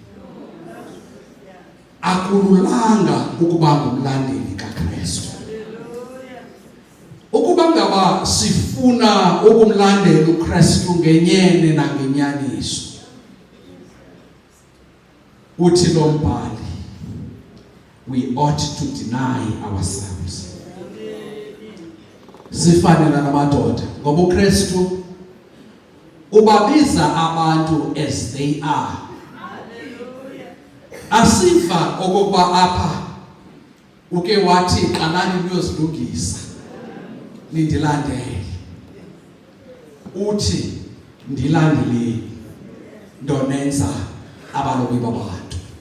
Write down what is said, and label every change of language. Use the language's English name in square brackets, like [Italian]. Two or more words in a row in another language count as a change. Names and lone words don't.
[Xhosa] Akululanga ukuba ngumlandeli kaKristu. Ukuba ngaba sifuna ukumlandela uKristu ngenyene nangenyaniso, uthi lo mbhali, [English] we ought to deny ourselves. [Xhosa] Sifanele namadoda ngoba uKristu ubabiza abantu [English] as they are. [Xhosa] Asiva okokuba apha uke wathi qalani niyozilungisa nindilandele. Uthi ndilandeleni ndonenza abalobi babantu.